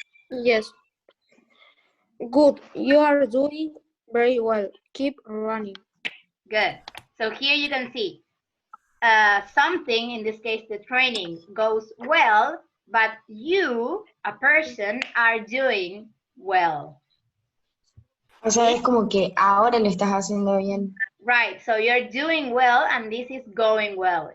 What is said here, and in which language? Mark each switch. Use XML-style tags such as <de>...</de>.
<en>Yes. Good. You are doing very well. Keep running. Good. So here you can see something, in this case the training, goes well, but you, a person, are doing well.</en> <es>O sea, es como que ahora lo estás haciendo bien.</es> <en>Right, so you're doing well and this is going well.</en>